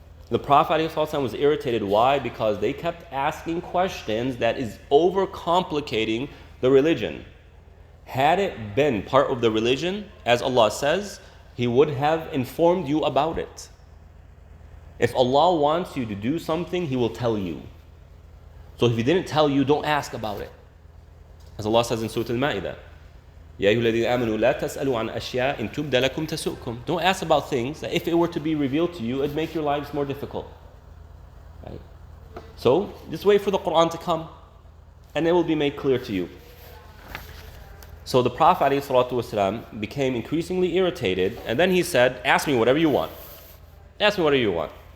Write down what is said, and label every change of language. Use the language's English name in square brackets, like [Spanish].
[English] The Prophet ﷺ was irritated. Why? Because they kept asking questions that is overcomplicating the religion. Had it been part of the religion, as Allah says, He would have informed you about it. If Allah wants you to do something, He will tell you. So if He didn't tell you, don't ask about it. As Allah says in Surah Al-Ma'idah, [Arabic] يَا أَيُّهَا الَّذِينَ آمَنُوا لَا تَسْأَلُوا عَنْ أَشْيَاءٍ إِن تُبْدَ لَكُمْ تَسُؤْكُمْ. [English] Don't ask about things that if it were to be revealed to you, it'd make your lives more difficult. Right? So just wait for the Quran to come, and it will be made clear to you. So the Prophet ﷺ became increasingly irritated, and then he said, ask me whatever you want. Ask me whatever you want.